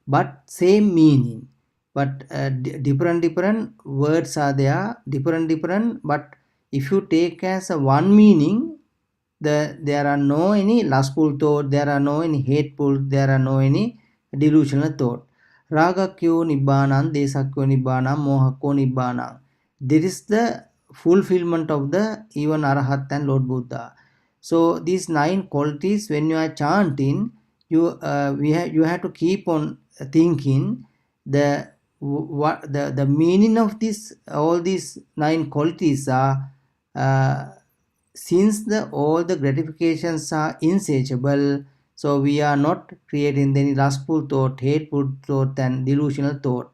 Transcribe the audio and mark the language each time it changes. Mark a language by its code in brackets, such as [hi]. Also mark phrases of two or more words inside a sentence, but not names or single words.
[en] but same meaning. But different words are there, different. But if you take as a one meaning, there are no any lustful thought, there are no any hateful, there are no any delusional thought. [pi] Ragakyo nibbanam, desakyo nibbanam, mohakyo nibbanam. [en] There is the fulfillment of the even Arahat and Lord Buddha. So these 9 qualities, when you are chanting, you have to keep on thinking the meaning of this. All these 9 qualities are since all the gratifications are insatiable, so we are not creating any lustful thought, hateful thought, and delusional thought.